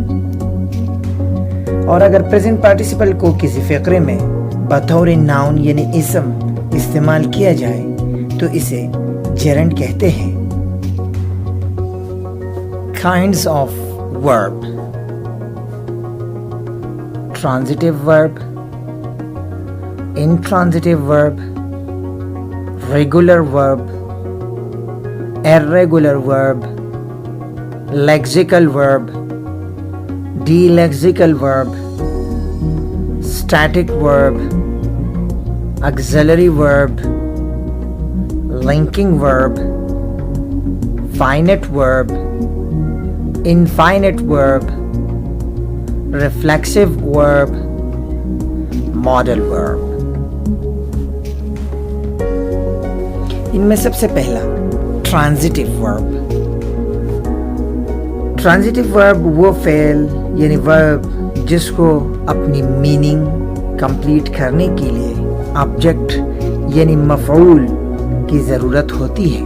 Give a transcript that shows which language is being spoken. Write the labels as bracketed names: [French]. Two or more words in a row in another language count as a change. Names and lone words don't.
[Hindi] और अगर [English] present participle [Hindi] को किसी फ़िक्रे में बतौर नाउन यानी इसम इस्तेमाल किया जाए तो इसे जेरेंड कहते हैं। [English] kinds of verb: transitive verb, intransitive verb, regular verb, irregular verb, lexical verb, delexical verb, static verb, auxiliary verb, linking verb, finite verb, infinite verb, reflexive verb, modal verb। [Hindi] इनमें सबसे पहला [English] transitive verb. transitive verb [Hindi] वो फ़ेल यानी वर्ब जिसको अपनी [English] meaning complete [Hindi] करने के लिए ऑब्जेक्ट यानी मफ़ऊल की ज़रूरत होती है।